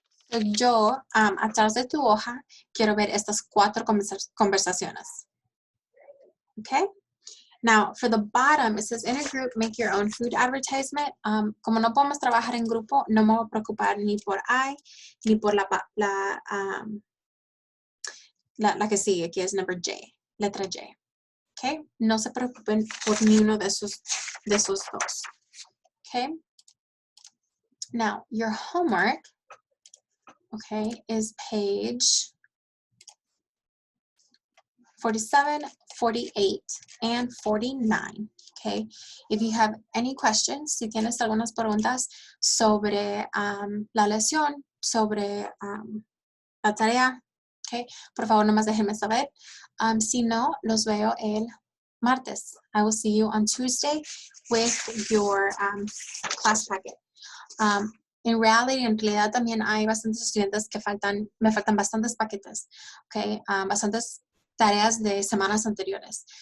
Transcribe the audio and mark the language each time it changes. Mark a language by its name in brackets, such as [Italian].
[Spanish] So yo, atrás de tu hoja, quiero ver estas cuatro conversaciones. [English] Okay. Now, for the bottom, it says, in a group, make your own food advertisement. [Spanish] Como no podemos trabajar en grupo, no me voy a preocupar ni por I, ni por la que sigue, que es number J, letra J. Okay? No se preocupen por ni uno de esos dos. [English] Okay? Now, your homework, okay, is page 47, 48, and 49. Okay, if you have any questions, [Spanish] si tienes algunas preguntas sobre la lección, sobre la tarea, okay, por favor nomás déjenme saber. Si no, los veo el martes. [English] I will see you on Tuesday with your class packet. [Spanish] En realidad también hay bastantes estudiantes que me faltan bastantes paquetes, okay, bastantes tareas de semanas anteriores.